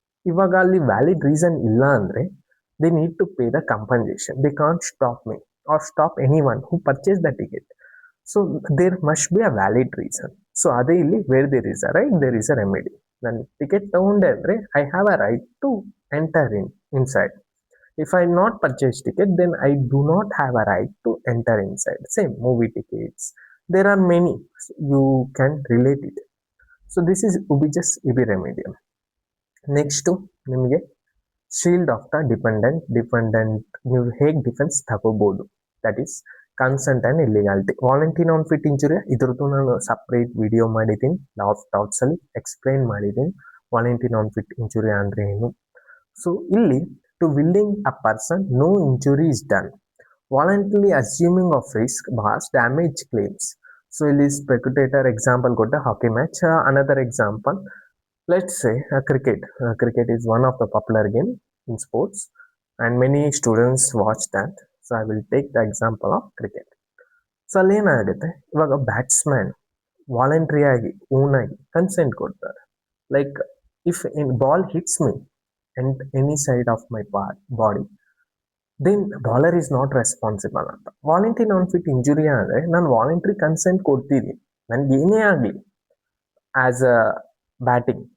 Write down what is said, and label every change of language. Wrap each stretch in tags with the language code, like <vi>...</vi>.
<kn>ಇವಾಗ ಅಲ್ಲಿ valid reason ಇಲ್ಲ ಅಂದರೆ</kn> <en>They need to pay the compensation. They can't stop me or stop any one who purchase the ticket. So there must be a valid reason. So</en> <kn>ಅದೇ ಇಲ್ಲಿ</kn> <en>Where there is a right there is a remedy.</en> <kn>ನಾನು ticket ತಗೊಂಡೆ ಅಂದರೆ</kn> <en>I have a right to enter inside. If I not purchase ticket, then I do not have a right to enter inside. Same movie tickets. There are many. You can relate it. So this is Ubi Jus Ibi Remedium. Next to</en> <kn>ನಿಮಗೆ</kn> <en>shield of the dependent</en> <kn>ನೀವು ಹೇಗೆ defence ತಗೋಬಹುದು,</kn> <en>That is consent and illegality.</en> <kn>ವಾಲಂಟಿ non fit injury ಇದ್ರದ್ದು ನಾನು separate video ಮಾಡಿದ್ದೀನಿ, law of ಟಾರ್ಟ್ಸ್ ಅಲ್ಲಿ explain ಮಾಡಿದ್ದೀನಿ ವಾಲಂಟಿ ನಾನ್ fit injury ಅಂದ್ರೆ ಏನು.</kn> <en>So ಇಲ್ಲಿ to willing a person no injury is done, voluntarily assuming of risk bars damage claims.</en> <kn>So ಇಲ್ಲಿ ಸ್ಪೆಕ್ಯುಟೇಟರ್ example ಕೊಟ್ಟ ಹಾಕಿ match.</kn> <en>Another example, let's say cricket. Cricket is one of the popular game in sports and many students watch that. So I will take the example of cricket.</en> <kn>So ಅಲ್ಲಿ ಏನಾಗುತ್ತೆ, ಇವಾಗ batsman voluntary ಆಗಿ own ಆಗಿ consent ಕೊಡ್ತಾರೆ,</kn> <en>Like if in ball hits me and any side of my body then bowler is not responsible ಅಂತ.</en> <kn>Voluntary ನಾನ್ fit injury ಆದರೆ ನಾನು voluntary consent ಕೊಡ್ತೀನಿ, ನನ್ಗೆ ಏನೇ ಆಗಲಿ ಆಸ್ ಅ ಬ್ಯಾಟಿಂಗ್.</kn>